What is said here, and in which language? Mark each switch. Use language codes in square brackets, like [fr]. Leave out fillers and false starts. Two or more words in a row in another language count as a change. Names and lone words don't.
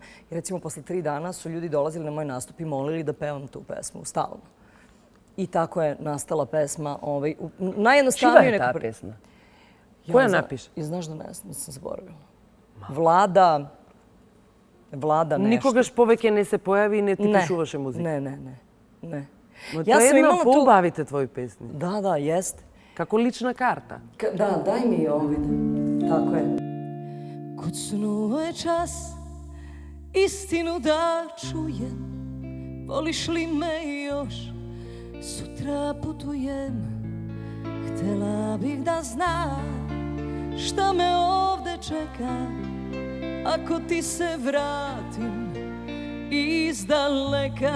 [sr] I recimo, posle 3 dana su ljudi dolazili na moj nastup i molili da pevam tu pesmu, stalno. I tako je nastala pesma. Čija je ta pesma? Koja napiše? I znaš da nisam zaboravila. Vlada nešto. [mk] Никогаш повеќе не се појави и не ти пишуваше музика? Не. Но тоа е една поубавите твои песни. [sr] Da, jeste. [mk] Како лична карта. [sr] Da, daj mi i ovo vidim. Tako je. Kucnuo je čas, istinu da čujem, voliš li me još, sutra putujem, htela bih da znam šta me ovde čeka, ako ti se vratim iz daleka.